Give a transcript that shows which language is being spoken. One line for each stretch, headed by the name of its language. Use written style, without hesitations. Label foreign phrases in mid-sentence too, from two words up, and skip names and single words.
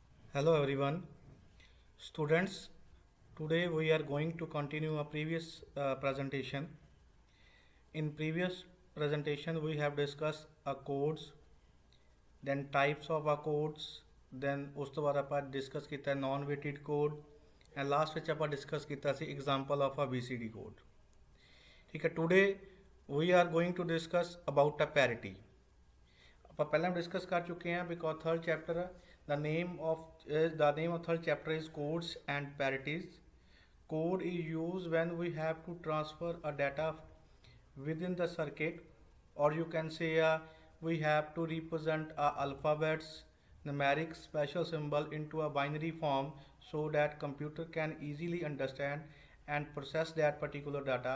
English: Hello everyone, students. Today we are going to continue a previous presentation. In previous presentation, we have discussed codes, then types of codes, then
Punjabi: ਉਸ ਤੋਂ ਬਾਅਦ ਆਪਾਂ ਡਿਸਕਸ ਕੀਤਾ
English: non weighted code and last
Punjabi: ਵਿੱਚ ਆਪਾਂ ਡਿਸਕਸ ਕੀਤਾ ਸੀ
English: example of a BCD code.
Punjabi: ਠੀਕ ਹੈ,
English: today we are going to discuss about a parity.
Punjabi: ਆਪਾਂ ਪਹਿਲਾਂ ਡਿਸਕਸ ਕਰ ਚੁੱਕੇ ਹਾਂ
English: because third chapter the name of third chapter is codes and parities. Code is used when we have to transfer a data within the circuit, or you can say we have to represent alphabets numeric special symbol into a binary form so that computer can easily understand and process that particular data.